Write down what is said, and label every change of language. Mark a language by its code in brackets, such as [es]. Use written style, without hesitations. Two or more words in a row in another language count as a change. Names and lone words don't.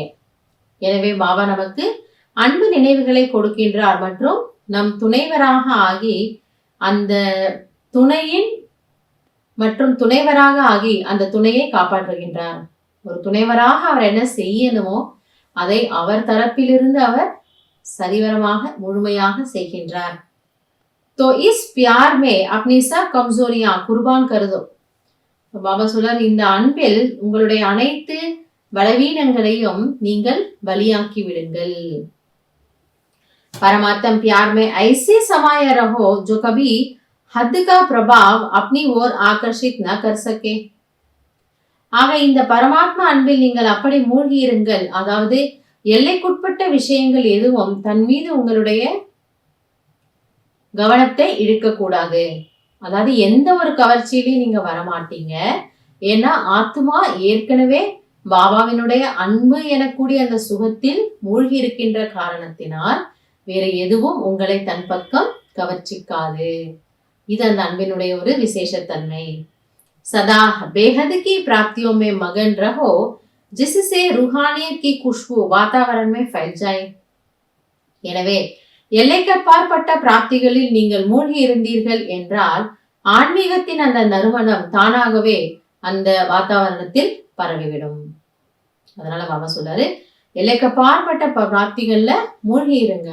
[ta] எனவே பாபா நமக்கு அன்பு நினைவுகளை கொடுக்கின்றார் மற்றும் நம் துணைவராக ஆகி அந்த துணையின் மற்றும் துணைவராக ஆகி அந்த துணையை காப்பாற்றுகின்றார். ஒரு துணைவராக அவர் என்ன செய்யணுமோ அதை அவர் தரப்பிலிருந்து அவர் சரிவரமாக முழுமையாக செய்கின்றார். [hi] तो इस प्यार में अपनी सब कमजोरियां कुर्बान कर दो. [ta] பாபா சொல்றார், இந்த அன்பில் உங்களுடைய அனைத்து பலவீனங்களையும் நீங்கள் பலியாக்கி விடுங்கள். [hi] परमात्म प्यार में ऐसे समाये रहो जो कभी हद का प्रभाव अपनी ओर आकर्षित न कर सके. [ta] ஆக இந்த பரமாத்மா அன்பில் நீங்கள் அப்படி மூழ்கி இருங்கள், அதாவது எல்லைக்குட்பட்ட விஷயங்கள் எதுவும் தன் மீது உங்களுடைய கவனத்தை இழுக்கக்கூடாது. அதாவது எந்த ஒரு கவர்ச்சியிலையும் நீங்க வரமாட்டீங்க. ஏன்னா ஆத்மா ஏற்கனவே பாபாவினுடைய அன்பு எனக்கூடிய அந்த சுகத்தில் மூழ்கி இருக்கின்ற காரணத்தினால் வேற எதுவும் உங்களை தன் பக்கம் கவர்ச்சிக்காது. இது அந்த அன்பினுடைய ஒரு விசேஷத்தன்மை. [hi] सदा बेहद की प्राप्तियों में मगन रहो जिससे रूहानियत की खुशबू वातावरण में फैल जाए. [ta] எனவே எல்லைக்கப்பாற்பட்ட பிராப்திகளில் நீங்கள் மூழ்கி இருந்தீர்கள் என்றால் ஆன்மீகத்தின் அந்த நறுமணம் தானாகவே அந்த வாத்தாவரணத்தில் பரவிவிடும். அதனால பாபா சொல்றாரு, எல்லைக்கப்பாற்பட்ட பிராப்திகள்ல மூழ்கி இருங்க.